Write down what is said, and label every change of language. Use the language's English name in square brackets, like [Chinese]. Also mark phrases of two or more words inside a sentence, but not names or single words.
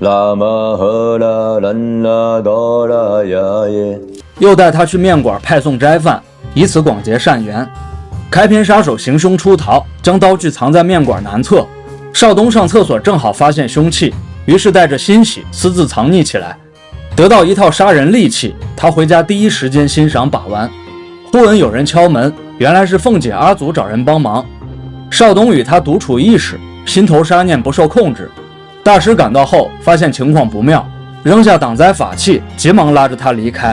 [Chinese] 又帶他去面館派送齋飯，以此廣結善緣。開篇殺手行兇出逃，將刀具藏在面館南側。少東上廁所正好發現兇器，於是帶着欣喜私自藏匿起來。得到一套殺人利器， 他回家第一时间欣赏把玩，忽闻有人敲门，原来是凤姐阿祖找人帮忙。少东与他独处一室，心头杀念不受控制。大师赶到后发现情况不妙，扔下挡灾法器，急忙拉着他离开。